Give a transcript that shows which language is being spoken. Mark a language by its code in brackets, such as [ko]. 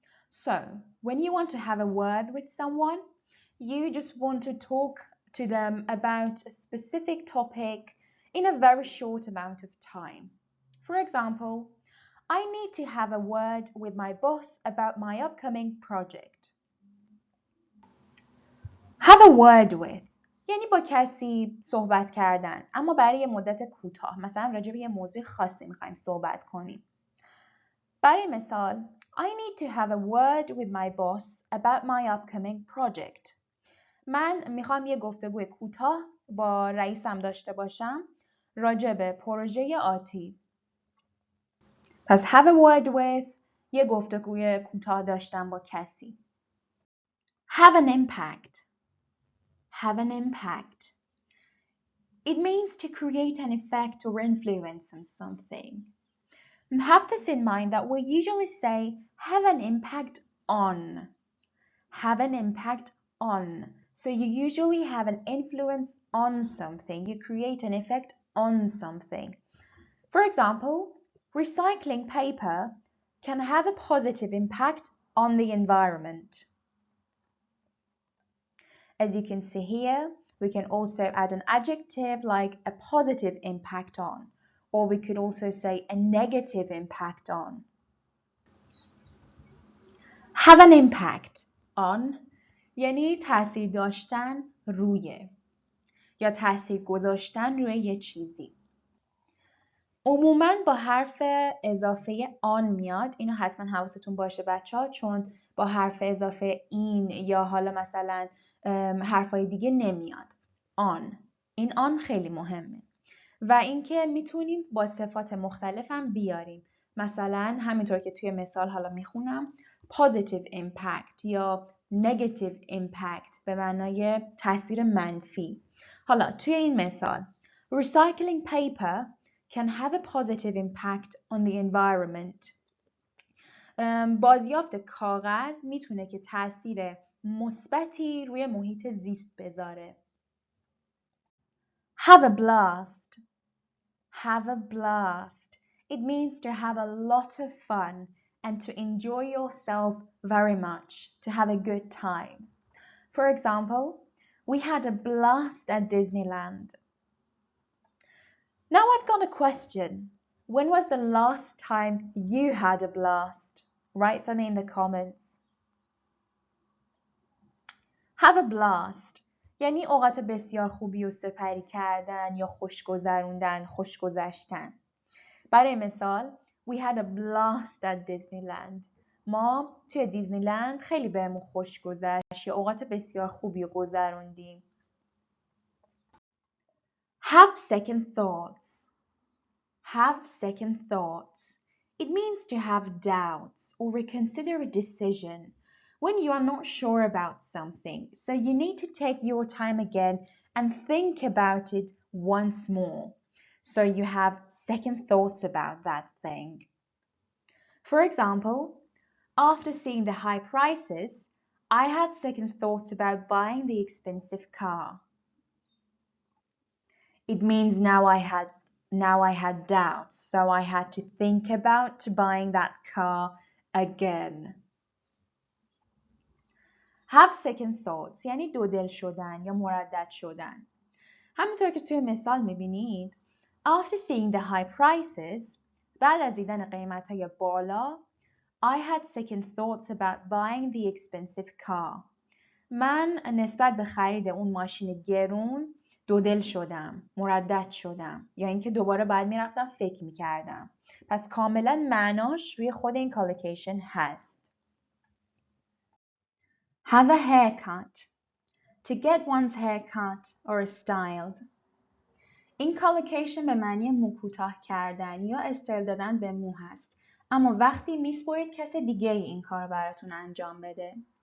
[en] So, when you want to have a word with someone, you just want to talk to them about a specific topic in a very short amount of time. For example, I need to have a word with my boss about my upcoming project. Have a word with [fa] یعنی با کسی صحبت کردن اما برای یه مدت کوتاه. مثلا راجع به یه موضوع خاصی میخوایم صحبت کنیم. برای مثال [en] I need to have a word with my boss about my upcoming project. [fa] من میخوام یه گفتگوی کوتاه با رئیسم داشته باشم راجع به پروژه آتی. پس [en] have a word with [fa] یه گفتگوی کوتاه داشتن با کسی. [en] Have an impact. Have an impact. It means to create an effect or influence on something. Have this in mind that we usually say have an impact on. Have an impact on. So you usually have an influence on something. You create an effect on something. For example, recycling paper can have a positive impact on the environment. As you can see here, we can also add an adjective like a positive impact on, or we could also say a negative impact on. Have an impact on [fa] یعنی تاثیر داشتن روی یا تاثیر گذاشتن روی یه چیزی. عموماً با حرف اضافه آن میاد. اینو حتما حواستون باشه بچه‌ها، چون با حرف اضافه این یا حالا مثلا حرفای دیگه نمیاد. آن، این آن خیلی مهمه. و اینکه میتونیم با صفات مختلف هم بیاریم. مثلا همینطور که توی مثال حالا میخونم [en] positive impact [fa] یا [en] negative impact [fa] به معنای تاثیر منفی. حالا توی این مثال [en] recycling paper can have a positive impact on the environment. [fa] بازیافت کاغذ میتونه که تاثیر مثبتی روی محیط زیست بذاره. [en] Have a blast. Have a blast. It means to have a lot of fun and to enjoy yourself very much, to have a good time. For example, we had a blast at Disneyland. Now I've got a question. When was the last time you had a blast? Write for me in the comments. Have a blast [fa] یعنی اوقات بسیار خوبی رو سپری کردن یا خوش گذروندن، خوش گذشتن. برای مثال [en] We had a blast at Disneyland. [fa] ما توی دیزنیلند خیلی بهمون خوش گذشت یا اوقات بسیار خوبی رو گذروندیم. [en] Have second thoughts. Have second thoughts. It means to have doubts or reconsider a decision when you are not sure about something. So you need to take your time again and think about it once more. So you have second thoughts about that thing. For example, after seeing the high prices, I had second thoughts about buying the expensive car. It means now I had doubts, so I had to think about buying that car again. Have second thoughts [fa] یعنی دودل شدن یا مردد شدن. همونطور که توی مثال میبینید [en] After seeing the high prices [fa] بعد از دیدن قیمت‌های بالا [en] I had second thoughts about buying the expensive car. [fa] من نسبت به خرید اون ماشین گرون دودل شدم، مردد شدم یا اینکه دوباره باید میرفتم فکر میکردم. پس کاملا معناش روی خود این کالوکیشن هست. [en] Have a haircut. To get one's hair cut or styled. [fa] این کالوکیشن به معنی مو کوتاه کردن یا استایل دادن به مو هست. اما وقتی میسپرید کس دیگه این کار براتون انجام بده.